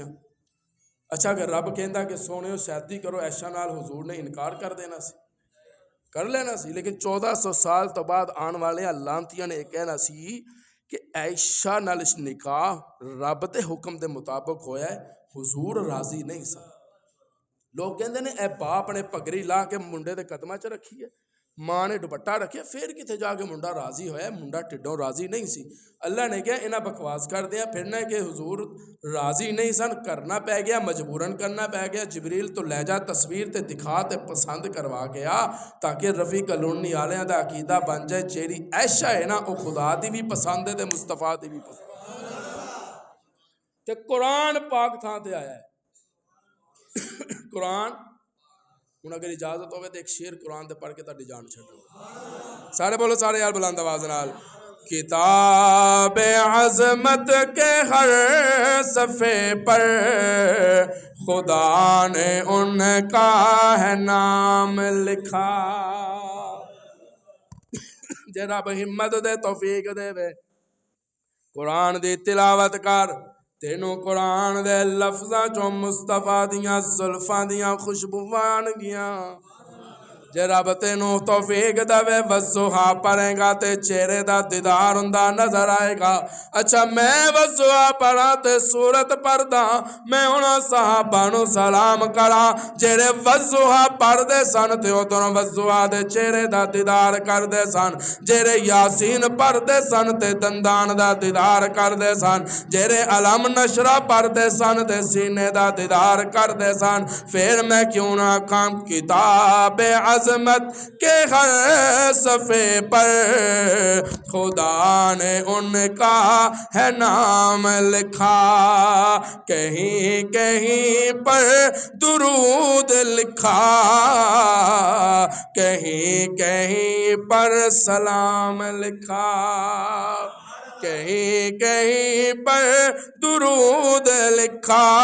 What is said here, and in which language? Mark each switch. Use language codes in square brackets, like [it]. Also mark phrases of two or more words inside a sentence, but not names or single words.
[pa] اچھا اگر رب کہندا کہ سونےو شادی کرو عائشہ نال، حضور نے انکار کر دینا سی، کر لینا سی، لیکن 1400 سال تو بعد آن والے لانتیاں نے کہنا سی کہ عائشہ نال نکاح رب دے حکم دے مطابق ہویا ہے، حضور راضی نہیں سن۔ لوگ کہندے نے اے باپ نے پگڑی لا کے منڈے دے قدمہ چ رکھی ہے، ماں نے دوپٹہ رکھیا، پھر کتے جا کے منڈا راضی ہویا ہے، منڈا ٹڈوں راضی نہیں سی۔ اللہ نے کہا انہاں بکواس کر دیا پھرنا کہ حضور راضی نہیں سن، کرنا پہ گیا، مجبوراً کرنا پہ گیا۔ جبریل تو لے جا تصویر تے دکھا تے پسند کروا گیا تاکہ رفیق کلونی آلیاں دا عقیدہ بن جائے جیڑی عائشہ ہے نا او خدا دی بھی پسند ہے تے مصطفیٰ دی بھی پسند تے قرآن پاک تھاں تے آیا ہے۔ قرآن ہن اگر اجازت ہوگی تو ایک شعر قرآن دے پڑھ کے تہاڈی جان چھڈو، سارے بولو سارے یار بلند آواز نال۔ [ur] کتاب عظمت کے ہر صفحے پر خدا نے ان کا ہے نام لکھا۔ [pa] جے رب ہمت دے توفیق دے وے قرآن دی تلاوت کر، تینوں قرآن دے لفظاں چوں مصطفیٰ دیاں زلفاں دیاں خوشبوواں آن گیاں۔ جے رب تینوں توفیق دے وضحا پڑھے گا تے چہرے دا دیدار ہوندا نظر آئے گا۔ اچھا میں وضحا پڑھا تے سورت پڑھدا، میں انہاں صحابہ نو سلام کرا جڑے وضحا پڑھ دے سن تے ادھر وضحا دے چہرے دا دیدار کر دے سن، جڑے یاسین پڑھ دے سن تے دندان دا دیدار کر دے سن، جڑے علم نشرہ پڑھ دے سن تے سینے دا دیدار کر دے سن۔ پھر میں کیوں نہ [ur] کام کتاب عظمت کے ہر صفحے پر خدا نے ان کا ہے نام لکھا۔ کہیں کہیں پر درود لکھا، کہیں کہیں پر سلام لکھا، کہیں کہیں پر درود لکھا،